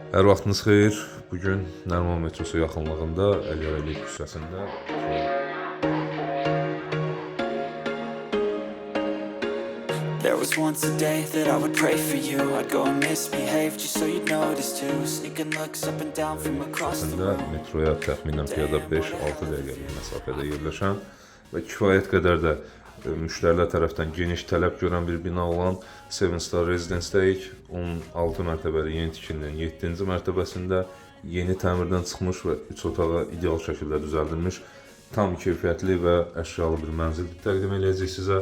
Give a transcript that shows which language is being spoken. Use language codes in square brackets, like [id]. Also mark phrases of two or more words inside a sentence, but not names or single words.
[az] Hər vaxtınız xeyir. Bugün Nəriman metrosu yaxınlığında Əliyev küçəsində [en] There was once a day that I would pray for you. I'd go and misbehave just so you'd notice too. Sneaking looks up and down from across the room. [az] metroya təxminən piyada 5-6 dəqiqəlik məsafədə yerləşən və kifayət qədər də müştərilər tərəfindən geniş tələb görən bir bina olan Seven Star Residence-dəyik. 16 mərtəbəli yeni tikilinin 7-ci mərtəbəsində yeni təmirdən çıxmış və 3 otağa ideal şəkildə düzəldilmiş tam keyfiyyətli və əşyalı bir mənzil təqdim edəcək sizə.